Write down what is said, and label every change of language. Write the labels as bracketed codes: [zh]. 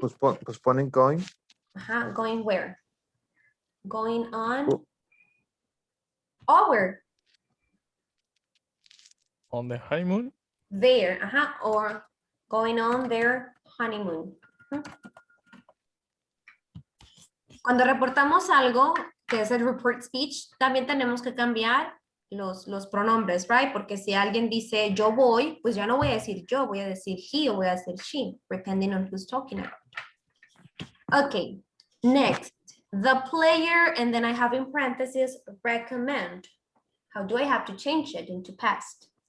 [en] Postponing going. Going where? Going on. Oh. Over. On the honeymoon? There. Or going on their honeymoon. [es] Cuando reportamos algo, que es el report speech, también tenemos que cambiar los pronombres, right? Porque si alguien dice yo voy, pues ya no voy a decir yo, voy a decir he o voy a decir she, depending on who's talking about. [en] Okay, next, the player, and then I have in parentheses, recommend. How do I have to change it into past?